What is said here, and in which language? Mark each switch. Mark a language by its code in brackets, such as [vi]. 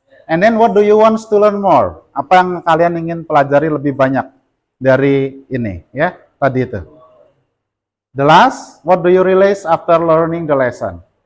[en] And then what do you want to learn more? [id] Apa yang kalian ingin pelajari lebih banyak dari ini, ya, tadi itu. [en] The last, what do you realize after learning the lesson?